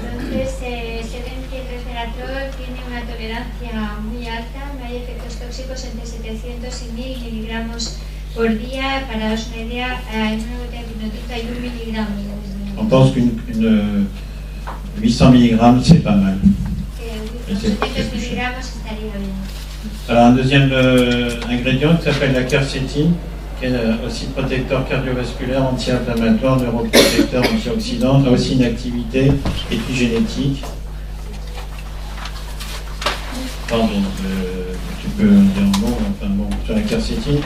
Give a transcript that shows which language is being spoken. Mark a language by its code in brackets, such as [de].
[es] Entonces, se ven que el resveratrol tiene una tolerancia muy alta, no hay efectos tóxicos entre 700 y 1000 miligramos por día. Para daros una idea, en una botella de vinotita hay 1 miligramo. [fr] On pense qu'une 800 mg, c'est pas mal. [es] 800 miligramos estaría bien. [fr] Alors, un deuxième ingrédient qui s'appelle la quercétine, qui est aussi protecteur cardiovasculaire, anti-inflammatoire, neuroprotecteur, antioxydant, a aussi une activité épigénétique. Pardon, tu peux dire un mot, enfin bon, sur la quercétine.